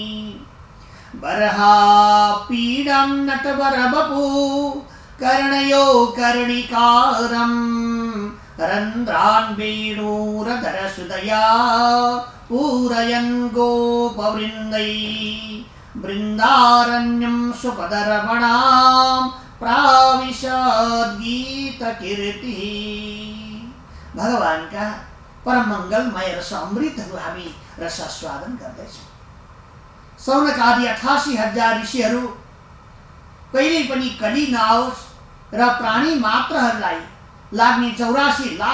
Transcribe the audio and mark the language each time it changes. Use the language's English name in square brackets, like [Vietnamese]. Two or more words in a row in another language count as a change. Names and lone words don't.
[Sanskrit] बर्हापीडं नटवरवपु कर्णयो कर्णिकारं रन्ध्रान् वेणुरधरसुदया पूरयन् गोपवृन्दै बृन्दारण्यं सुपदरमणां प्राविशद्गीतकीर्तिः। [Nepali] भगवानका परम मङ्गलमय रस अमृतहरू हामी रसास्वादन गर्दैछौँ। सौनक आदि 88,000 ऋषिहरू कहिल्यै पनि कली नआओस् र प्राणी मात्रहरूलाई लाग्ने 84 लाख